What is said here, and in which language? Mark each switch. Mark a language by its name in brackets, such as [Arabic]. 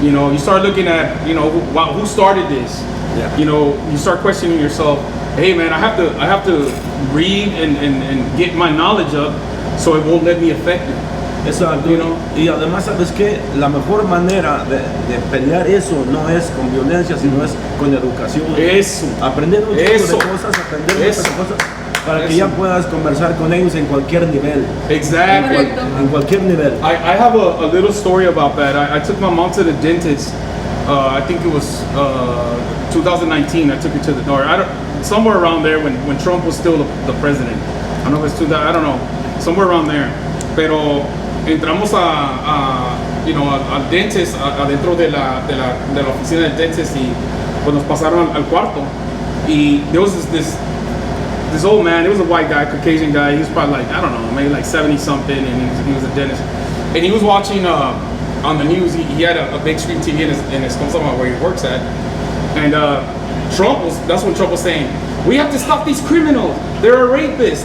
[English] You start looking at, who started this? Yeah. You start questioning yourself. Hey, man, I have to read and get my knowledge up, so it won't let me affect it. [Spanish] Exacto. Y además, ¿sabes qué? La mejor manera de pelear eso no es con violencia, sino es con educación. Eso. Aprender un tipo de cosas, para que ya puedas conversar con ellos en cualquier nivel. [English] Exactly. [Spanish] En cualquier nivel. [English] I have a little story about that. I took my mom to the dentist. I think it was 2019. I took her to the door. Somewhere around there when Trump was still the president. I don't know if it's 2000. I don't know. Somewhere around there. [Spanish] Pero entramos al dentist adentro de la oficina del dentist y pues nos pasaron al cuarto. Y [English] there was this old man. It was a white guy, Caucasian guy. He was probably like, I don't know, maybe like 70 something, and he was a dentist. And he was watching on the news. He had a big screen TV in his where he works at. And that's when Trump was saying, we have to stop these criminals. They're rapists.